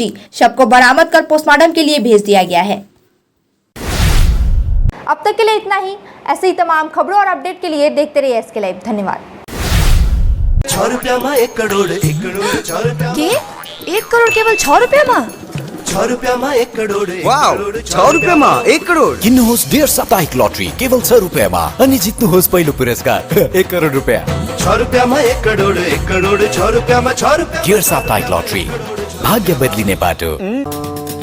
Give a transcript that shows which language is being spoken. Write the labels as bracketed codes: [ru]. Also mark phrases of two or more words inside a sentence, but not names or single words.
[hi] शव को बरामद कर पोस्टमार्टम के लिए भेज दिया गया है। अब तक के लिए इतना ही। ऐसे ही तमाम खबरों और अपडेट के लिए देखते रहिए SK लाइव। धन्यवाद। 6 रुपया में 1 करोड़ 1 करोड़ 6 रुपया के 1 करोड़ केवल 6 रुपया में? [ne] 6 रुपैयाँमा 1 करोड वाउ 6 रुपैयाँमा 1 करोड किन्नुहोस् डेढ साप्ताहिक लटरी केवल 6 रुपैयाँमा अनि जित्नुहोस् पहिलो पुरस्कार 1 करोड रुपैयाँ 6 रुपैयाँमा 1 करोड 1 करोड 6 रुपैयाँमा 6 रुपैयाँ डेढ साप्ताहिक लटरी भाग्य बदलिने बाटो